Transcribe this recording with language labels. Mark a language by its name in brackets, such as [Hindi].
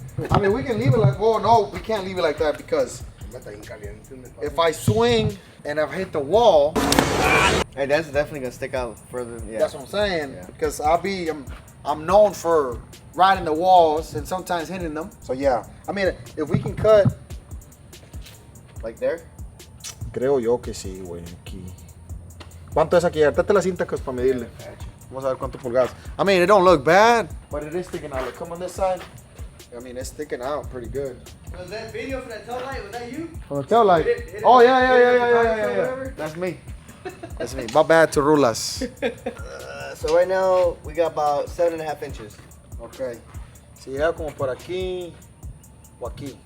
[English] I mean, we can leave it like. Well, no, we can't leave it like that because if I swing and I've hit the wall, Hey, that's definitely going to stick out further. Yeah. that's what I'm saying. Yeah. Because I'm known for riding the walls and sometimes hitting them. So yeah, I mean, if we can cut. Like there? [Spanish] Creo yo que sí, güey. Aquí. ¿Cuánto es aquí? Date la cinta, pues, para medirle. Vamos a ver cuánto pulgadas. [English] I mean, it don't look bad, but it is sticking out. Look, come on this side. I mean, it's sticking out pretty good. Was that video for that tail light? Was that you? From the tail light. Hit it Oh, with yeah. whatever? That's me. That's me. My bad to rulas. So right now we got about 7.5 inches. Ok. [Spanish] Si llega como por aquí o aquí.